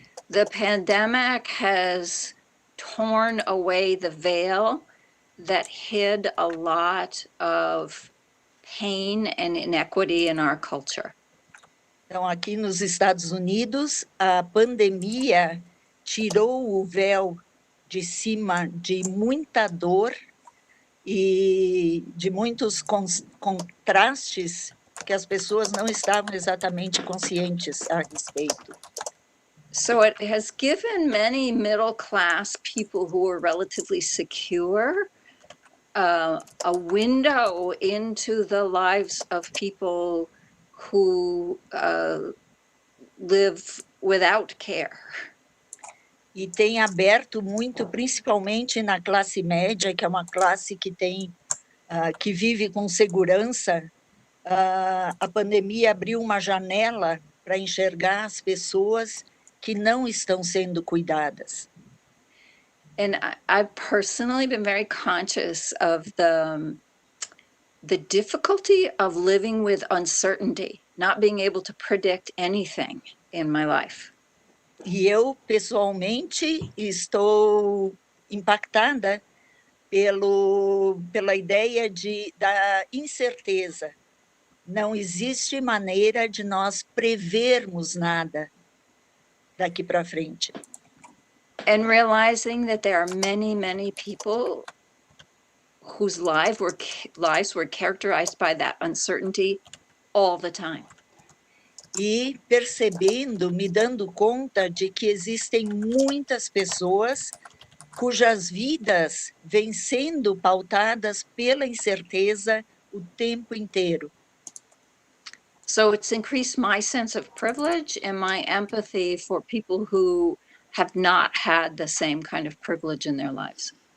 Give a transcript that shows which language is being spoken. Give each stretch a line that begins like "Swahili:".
English: The pandemic has torn away the veil that hid a lot of pain and inequity in our culture.
Portuguese: Então, aqui nos Estados Unidos, a pandemia tirou o véu de cima de muita dor e de muitos contrastes que as pessoas não estavam exatamente conscientes a respeito.
English: So it has given many middle-class people who are relatively secure a window into the lives of people who live without care.
Portuguese: E tem aberto muito, principalmente na classe média, que é uma classe que que vive com segurança. A pandemia abriu uma janela para enxergar as pessoas que não estão sendo cuidadas.
English: And I've personally been very conscious of the difficulty of living with uncertainty, not being able to predict anything in my life.
Portuguese: E eu, pessoalmente, estou impactada pela ideia da incerteza. Não existe maneira de nós prevermos nada daqui para frente.
English: And realizing that there are many, many people whose lives were characterized by that uncertainty all the time.
Portuguese: E percebendo, me dando conta de que existem muitas pessoas cujas vidas vêm sendo pautadas pela incerteza o tempo inteiro.
English: So it's increased my sense of privilege and my empathy for people who have not had the same kind of privilege in their lives.